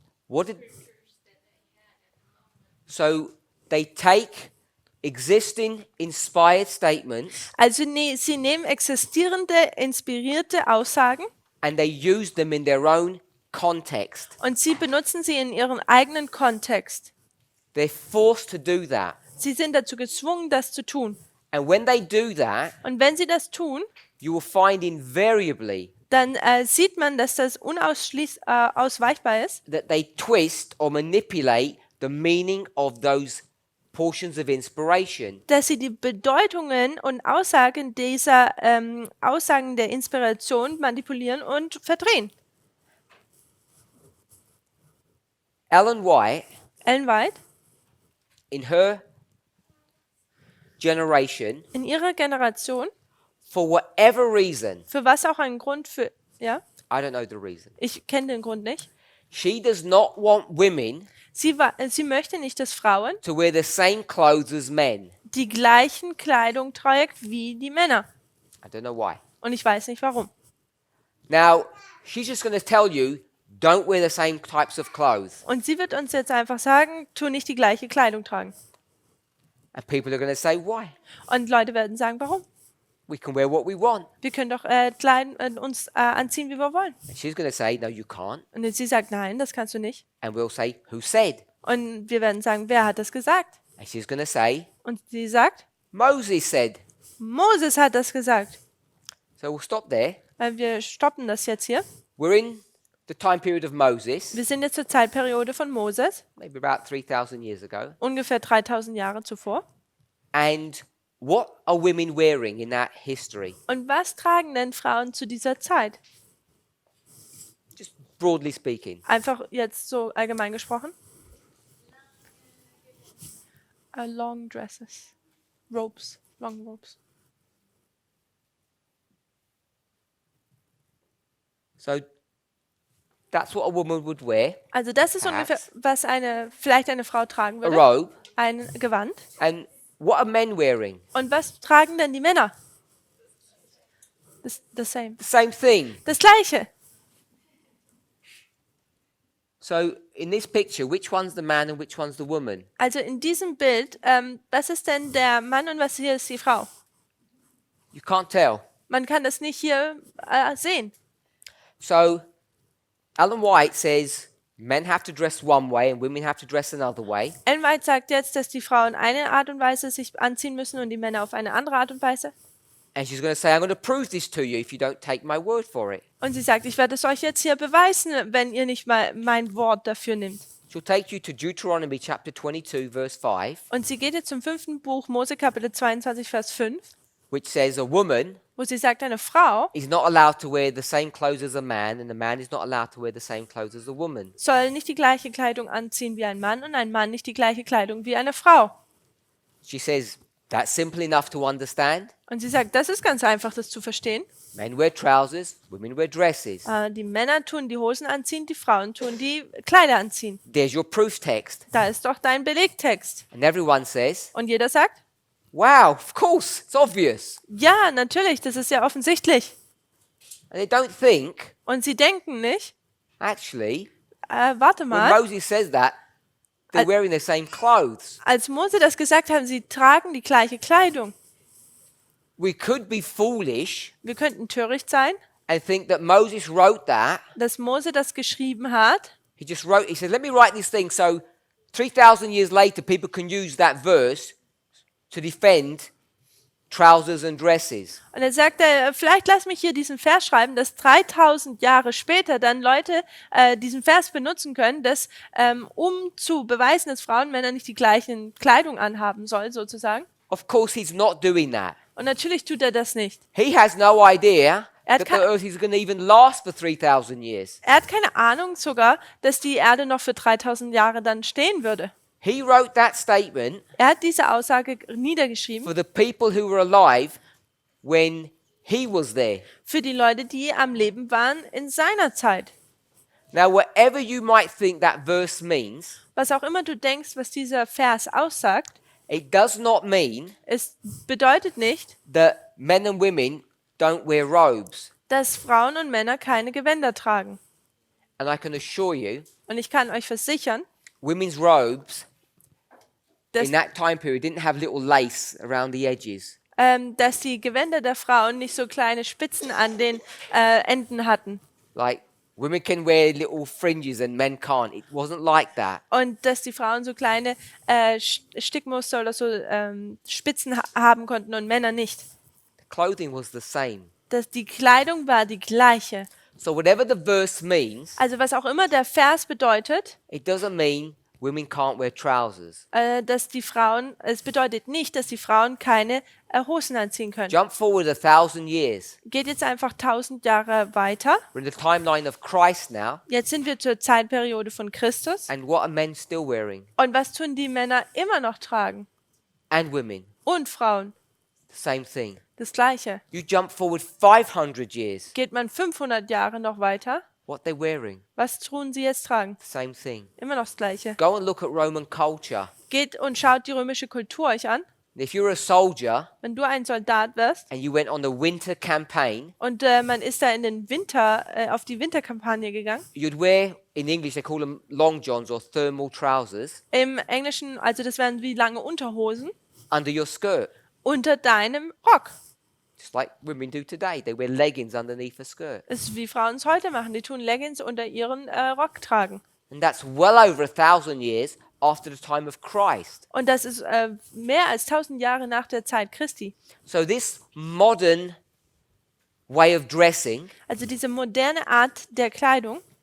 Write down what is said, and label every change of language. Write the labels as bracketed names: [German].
[English] What did So they take existing inspired statements [German] Also sie nehmen existierende, inspirierte Aussagen [English] and they use them in their own context. [German] und sie benutzen sie in ihrem eigenen Kontext. [English] They're forced to do that. [German] Sie sind dazu gezwungen, das zu tun. [English] And when they do that, [German] Und wenn sie das tun, [English] you will find invariably [German] dann sieht man, dass das unausweichbar ist, [English] that they twist or manipulate the meaning of those portions of inspiration. [German] dass sie die Bedeutungen und Aussagen dieser Aussagen der Inspiration manipulieren und verdrehen. [English] Ellen White, [German] Ellen White, [English] in her generation, [German] in ihrer Generation, [English] for whatever reason, [German] für was auch ein Grund für, ja, [English] I don't know the reason, [German] ich kenne den Grund nicht, [English] she does not want women [German] sie möchte nicht, dass Frauen [English] to wear the same clothes as men. [German] die gleichen Kleidung trägt wie die Männer. [English] I don't know why. [German] Und ich weiß nicht warum. [English] Now, she's just going to tell you, don't wear the same types of clothes. [German] Und sie wird uns jetzt einfach sagen, tu nicht die gleiche Kleidung tragen. [English] And people are going to say, why? [German] Und Leute werden sagen, warum? [English] We can wear what we want. [German] Wir können doch uns anziehen, wie wir wollen. [English] And she's going to say, no, you can't. [German] Und sie sagt, nein, das kannst du nicht. [English] And we'll say, who said? [German] Und wir werden sagen, wer hat das gesagt? [English] And she's going to say, [German] Und sie sagt, [English] Moses said. [German] Moses hat das gesagt. [English] So we'll stop there. [German] Wir stoppen das jetzt hier. [English] We're in the time period of Moses, [German] Wir sind jetzt zur Zeitperiode von Moses, [English] maybe about 3,000 years ago. [German] ungefähr 3000 Jahre zuvor. [English] And what are women wearing in that history? [German] Und was tragen denn Frauen zu dieser Zeit? [English] Just broadly speaking. [German] Einfach jetzt so allgemein gesprochen. [English] Long dresses. Robes. Long robes. So that's what a woman would wear, [German] Also das ist ungefähr, was vielleicht eine Frau tragen [English] a [German] würde. [English] robe. [German] Ein Gewand. [English] And what are men wearing? [German] Und was tragen denn die Männer? [English] The same. The same thing. [German] Das Gleiche. [English] So in this picture, which one's the man and which one's the woman? [German] Also in diesem Bild, was ist denn der Mann und was hier ist die Frau? [English] You can't tell. [German] Man kann das nicht hier sehen. [English] So Ellen White says men have to dress one way and women have to dress another way. [German] Ellen White sagt jetzt, dass die Frauen eine Art und Weise sich anziehen müssen und die Männer auf eine andere Art und Weise. [English] And she's going to say, I'm going to prove this to you if you don't take my word for it. [German] Und sie sagt, ich werde es euch jetzt hier beweisen, wenn ihr nicht mal mein Wort dafür nimmt. [English] She'll take you to Deuteronomy chapter 22, verse 5, [German] Und sie geht jetzt zum 5. Buch Mose Kapitel 22, Vers 5, [English] which says a woman [German] wo sie sagt, eine Frau [English] is not allowed to wear the same clothes as a man, and a man is not allowed to wear the same clothes as a woman. [German] soll nicht die gleiche Kleidung anziehen wie ein Mann und ein Mann nicht die gleiche Kleidung wie eine Frau. [English] She says that's simple enough to understand. [German] Und sie sagt, das ist ganz einfach, das zu verstehen. [English] Men wear trousers, women wear dresses. [German] Die Männer tun die Hosen anziehen, die Frauen tun die Kleider anziehen. [English] There's your proof text. [German] Da ist doch dein Belegtext. [English] And everyone says, [German] Und jeder sagt, [English] wow, of course, it's obvious. [German] ja, natürlich, das ist ja offensichtlich. [English] And they don't think, [German] Und sie denken nicht, [English] actually, [German] warte [English] when [German] mal, [English] Moses says that, they're wearing the same clothes. [German] als Mose das gesagt hat, sie tragen die gleiche Kleidung. [English] We could be foolish [German] Wir könnten töricht sein, [English] and think that Moses wrote that. [German] dass Mose das geschrieben hat. [English] He said, let me write this thing so 3,000 years later people can use that verse to defend trousers and dresses. [German] Und er sagte, vielleicht lass mich hier diesen Vers schreiben, dass 3000 Jahre später dann Leute diesen Vers benutzen können, dass, um zu beweisen, dass Frauen und Männer nicht die gleichen Kleidung anhaben sollen, sozusagen. [English] Of course, he's not doing that. [German] Und natürlich tut er das nicht. [English] He has no idea [German] Er hat [English] that the [German] kein- [English] earth is going to even last for 3,000 years. [German] Er hat keine Ahnung sogar, dass die Erde noch für 3000 Jahre dann stehen würde. [English] He wrote that statement [German] Er hat diese Aussage niedergeschrieben [English] for the people who were alive when he was there. [German] für die Leute, die am Leben waren in seiner Zeit. [English] Now, whatever you might think that verse means, [German] Was auch immer du denkst, was dieser Vers aussagt, [English] it does not mean [German] es bedeutet nicht, [English] that men and women don't wear robes. [German] dass Frauen und Männer keine Gewänder tragen. [English] And I can assure you, [German] Und ich kann euch versichern, [English] women's robes [German] dass, [English] in that time period didn't have little lace around the edges. [German] dass die Gewänder der Frauen nicht so kleine Spitzen an den Enden hatten. [English] Like women can wear little fringes and men can't. It wasn't like that. [German] Und dass die Frauen so kleine Stickmuster oder so Spitzen haben konnten und Männer nicht. [English] The clothing was the same. [German] Dass die Kleidung war die gleiche. [English] So whatever the verse means, [German] Also was auch immer der Vers bedeutet, [English] it doesn't mean women can't wear trousers. [German] es bedeutet nicht, dass die Frauen keine Hosen anziehen können. [English] Jump forward 1,000 years. [German] Geht jetzt einfach 1000 Jahre weiter. [English] We're in the timeline of Christ now. [German] Jetzt sind wir zur Zeitperiode von Christus. [English] And what are men still wearing? [German] Und was tun die Männer immer noch tragen? [English] And women. [German] Und Frauen. [English] The same thing. [German] Das Gleiche. [English] You jump forward 500 years. [German] Geht man 500 Jahre noch weiter? [English] What they're wearing? [German] Was tun sie jetzt tragen? [English] The same thing. [German] Immer noch das Gleiche. [English] Go and look at Roman culture. [German] Geht und schaut die römische Kultur euch an. [English] If you're a soldier [German] Wenn du ein Soldat wirst [English] and you went on a winter campaign, [German] und man ist da in den Winter, auf die Winterkampagne gegangen. [English] you'd wear, in English they call them long johns or thermal trousers, [German] Im Englischen, also das wären wie lange Unterhosen, [English] under your skirt. [German] unter deinem Rock. [English] Just like women do today. They wear leggings underneath a skirt. [German] Das ist wie Frauen es heute machen. Die tun Leggings unter ihren Rock tragen. [English] And that's well over 1,000 years after the time of Christ. [German] Und das ist mehr als 1000 Jahre nach der Zeit Christi. [English] So this modern way of dressing, [German] Also diese moderne Art der Kleidung,